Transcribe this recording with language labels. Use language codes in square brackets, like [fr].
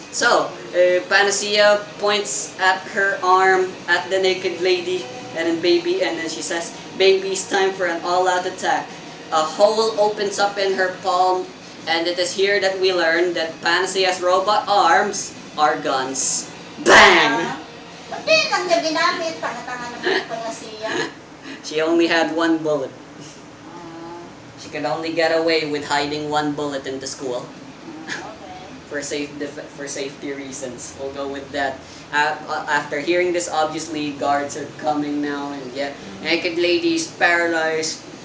[en] So, Panacea points at her arm at the naked lady and then baby, and then she says, "Baby, it's time for an all-out attack." A hole opens up in her palm, and it is here that we learn that Panacea's robot arms are guns. Bang! [tl] Ba't din ang niya ginamit? Tanga-tanga naman pala siya. [en] She only had one bullet. She could only get away with hiding one bullet in the school. Okay. For safety reasons. We'll go with that. After hearing this, obviously guards are coming now, and yeah, naked ladies paralyzed.